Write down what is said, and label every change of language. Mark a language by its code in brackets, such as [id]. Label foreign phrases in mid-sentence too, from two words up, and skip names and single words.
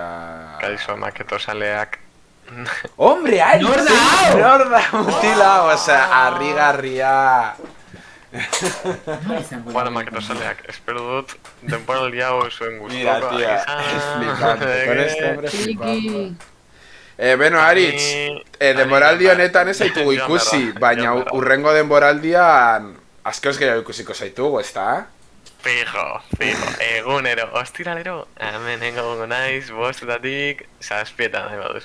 [eu] Kaixo maketosaleak. [es] Hombre, Aritz! [eu] Nor da mutila, osea, harrigarria. Bueno, maketosaleak, espero dut denboraldi hau zuen guztoko. [es] Mira, tía, es flipante, con este hombre flipando. [eu] Beno, Aritz, denboraldi honetan ez zaitugu ikusi, baina urrengo denboraldian askoz gehiago ikusiko zaitugu, ezta? Fijo, egunero, ostiralero, hemen engongo naiz, bostetatik, zazpietan nahi baduzu.